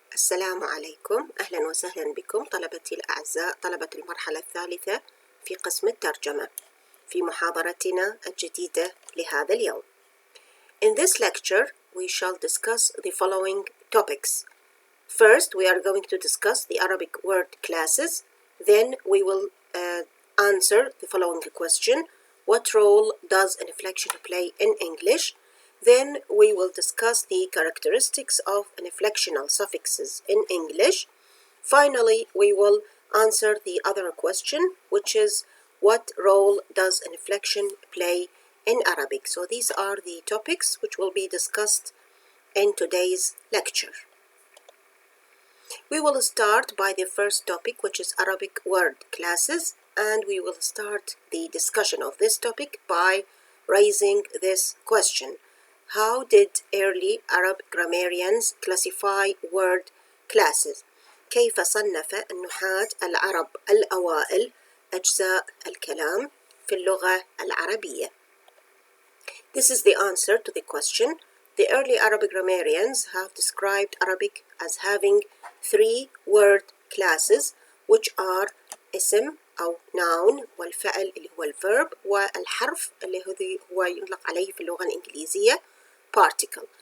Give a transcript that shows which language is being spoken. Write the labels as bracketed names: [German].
[Arabic] السلام عليكم، أهلا وسهلا بكم طلبتي الأعزاء طلبة المرحلة الثالثة في قسم الترجمة في محاضرتنا الجديدة لهذا اليوم. [English] In this lecture, we shall discuss the following topics. First, we are going to discuss the Arabic word classes. Then we will answer the following question. What role does an inflection play in English? Then we will discuss the characteristics of inflectional suffixes in English. Finally, we will answer the other question, which is what role does an inflection play in Arabic? So these are the topics which will be discussed in today's lecture. We will start by the first topic, which is Arabic word classes, and we will start the discussion of this topic by raising this question. How did early Arab grammarians classify word classes? [Arabic] كيف صنف النحاة العرب الأوائل أجزاء الكلام في اللغة العربية? [English] This is the answer to the question. The early Arab grammarians have described Arabic as having three word classes, which are [Arabic] اسم أو [English] noun [Arabic] والفعل اللي هو الverb والحرف اللي هو يطلق عليه في اللغة الإنجليزية [English] particle.